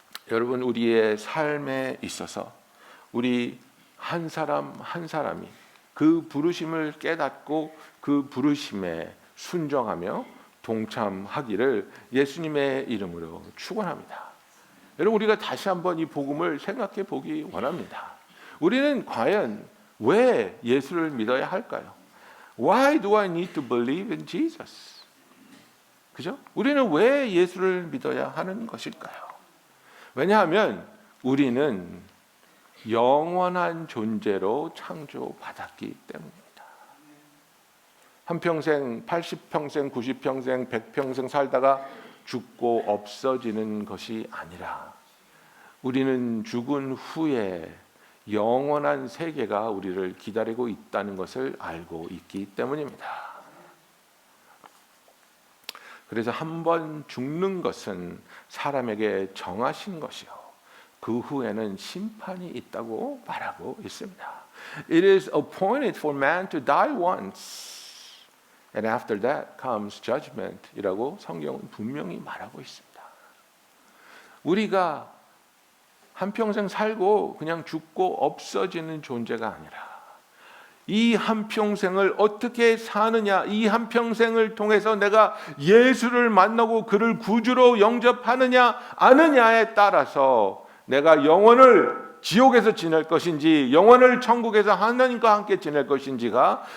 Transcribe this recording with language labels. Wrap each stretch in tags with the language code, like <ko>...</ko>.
<ko>여러분, 우리의 삶에 있어서 우리 한 사람 한 사람이 그 부르심을 깨닫고 그 부르심에 순종하며 동참하기를 예수님의 이름으로 축원합니다. 여러분, 우리가 다시 한번 이 복음을 생각해 보기 원합니다. 우리는 과연 왜 예수를 믿어야 할까요?</ko> <en>Why do I need to believe in Jesus?</en> <ko>그죠? 우리는 왜 예수를 믿어야 하는 것일까요? 왜냐하면 우리는 영원한 존재로 창조받았기 때문입니다. 한평생, 80평생, 90평생, 100평생 살다가 죽고 없어지는 것이 아니라 우리는 죽은 후에 영원한 세계가 우리를 기다리고 있다는 것을 알고 있기 때문입니다. 그래서 한 번 죽는 것은 사람에게 정하신 것이요, 그 후에는 심판이 있다고 말하고 있습니다.</ko> <en>It is appointed for man to die once, and after that comes judgment</en> <ko>이라고 성경은 분명히 말하고 있습니다. 우리가 한평생 살고 그냥 죽고 없어지는 존재가 아니라 이 한평생을 어떻게 사느냐, 이 한평생을 통해서 내가 예수를 만나고 그를 구주로 영접하느냐 아느냐에 따라서 내가 영원을 지옥에서 지낼 것인지 영원을 천국에서 하나님과 함께 지낼 것인지가</ko>